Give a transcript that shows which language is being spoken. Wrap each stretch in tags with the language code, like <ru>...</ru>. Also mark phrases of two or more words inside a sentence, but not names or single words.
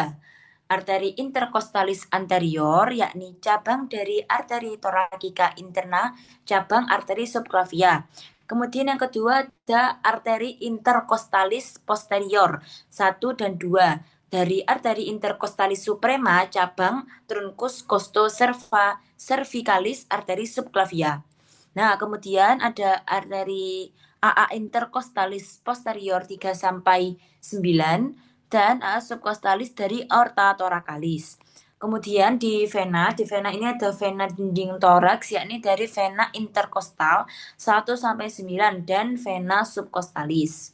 <id>Arteri intercostalis anterior, yakni cabang dari arteri thoracica interna, cabang arteri subclavia. Kemudian yang kedua ada arteri intercostalis posterior, 1 dan 2. Dari arteri intercostalis suprema, cabang truncus costocervicalis arteri subclavia. Nah, kemudian ada arteri AA intercostalis posterior 3 sampai 9 dan AA subcostalis dari aorta thoracalis. Kemudian di vena ini ada vena dinding toraks yakni dari vena interkostal 1 sampai 9 dan vena subcostalis.</id>